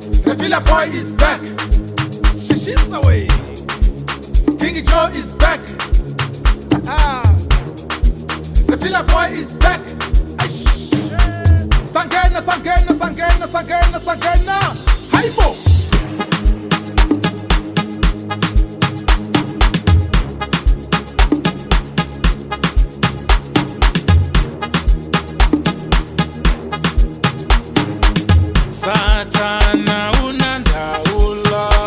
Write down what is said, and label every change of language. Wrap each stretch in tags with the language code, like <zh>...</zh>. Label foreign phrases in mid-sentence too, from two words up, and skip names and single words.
<en>The Villa Boy is back. Shishis away. King Joe is back. The Villa Boy is back.</en> <zu>Sangena, Sangena, Sangena, Sangena, Sangena. Haibo. Satana unandaula,</zu>